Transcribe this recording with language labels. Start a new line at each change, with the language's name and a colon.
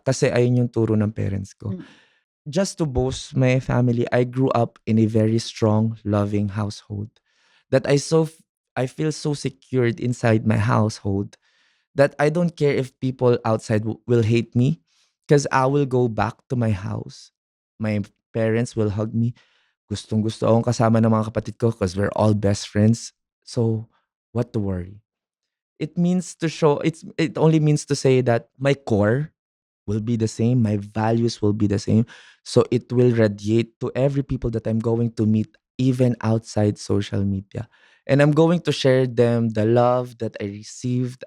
Filipino: Kasi ayun yung turo ng parents ko.
English: Just to boast my family, I grew up in a very strong, loving household. That I feel so secured inside my household that I don't care if people outside will hate me because I will go back to my house. My parents will hug me.
Filipino: Gustong-gusto akong kasama ng mga kapatid ko
English: because we're all best friends. So, what to worry? It means to show, it only means to say that my core will be the same, my values will be the same. So, it will radiate to every people that I'm going to meet, even outside social media. And I'm going to share them the love that I received.